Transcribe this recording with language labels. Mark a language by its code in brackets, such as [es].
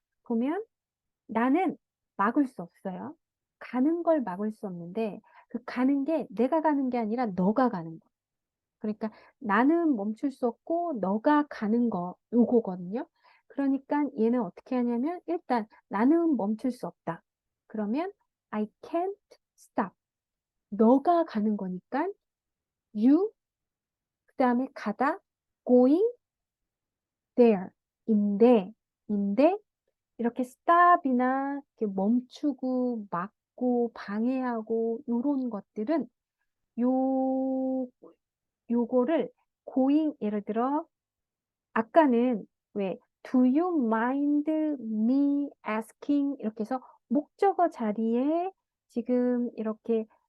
[ko] 보면 나는 막을 수 없어요. 가는 걸 막을 수 없는데 그 가는 게 내가 가는 게 아니라 너가 가는 거. 그러니까 나는 멈출 수 없고 너가 가는 거 요거거든요. 그러니까 얘는 어떻게 하냐면 일단 나는 멈출 수 없다. [en] 그러면 I can't stop. [ko] 너가 가는 거니까 you 그다음에 가다 [en] going there [ko] 인데 이렇게 stop이나 이렇게 멈추고 막고 방해하고 요런 것들은 요 요거를 going 예를 들어 아까는 왜 [en] Do you mind me asking [ko] 이렇게 해서 목적어 자리에 지금 이렇게